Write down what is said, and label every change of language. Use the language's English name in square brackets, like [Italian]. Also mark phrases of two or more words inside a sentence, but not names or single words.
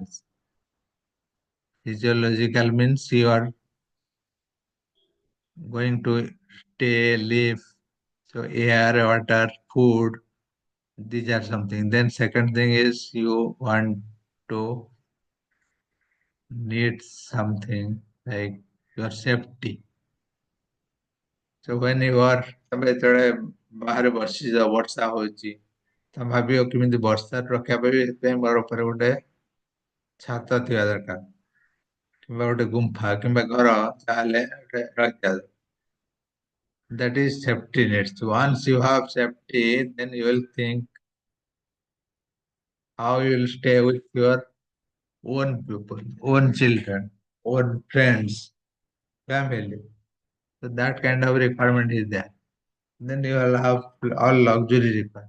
[English] Physiological means you are going to stay, live. So air, water, food, these are something. Then second thing is you want to need something like your safety. So when you are [Odia] ତମେ ଯେତେବେଳେ ବାହାରେ ବସିଛ ବର୍ଷା ହଉଛି ତମେ ଭାବିବ କେମିତି ବର୍ଷାରୁ ରକ୍ଷା ପାଇବି ସେଥିପାଇଁ ମୋର ଉପରେ ଗୋଟେ ଛାତ ଥିବା ଦରକାର କିମ୍ବା ଗୋଟେ ଗୁମ୍ଫା କିମ୍ବା ଘର ତାହେଲେ ଗୋଟେ ରକ୍ଷା [English] that is safety nets. Once you have safety, then you will think how you will stay with your own people, own children, own friends, family. So that kind of requirement is there. Then you will have all luxury requirements.